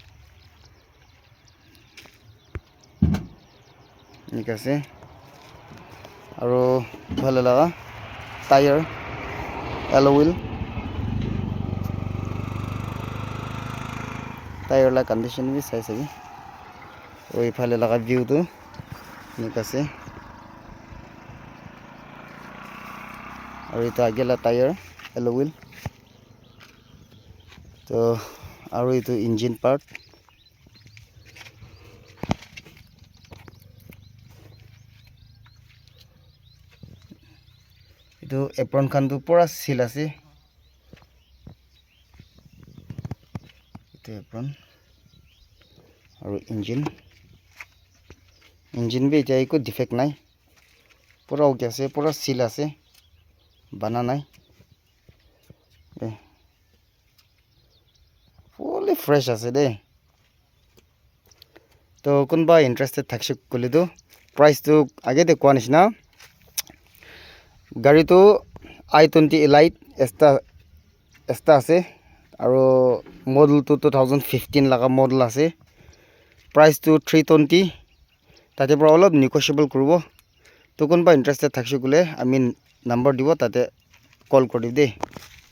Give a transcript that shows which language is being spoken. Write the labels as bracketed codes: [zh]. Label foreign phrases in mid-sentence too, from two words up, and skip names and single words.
[nag] enika ase aro bhalo laga [en] tire alloy wheel tire [nag] la condition bi sai sabi oi phale laga view to enika ase aro eta agela [en] tire alloy wheel [nag] to aro itu [en] engine part [nag] itu apron khan tu pura seal ase itu apron aro engine bi jai ko defect nai pura okay ase pura seal ase bana nai [en] fully fresh [nag] ase de to kunba interested thakshi kole do price to age de kwa nishna gari to i20 Lite esta ase aro model to 2015 laga model ase price to 320 tate bra olop negotiable kuribo to kunba interested thakshi kole [en] I mean [nag] number dibo tate call kori de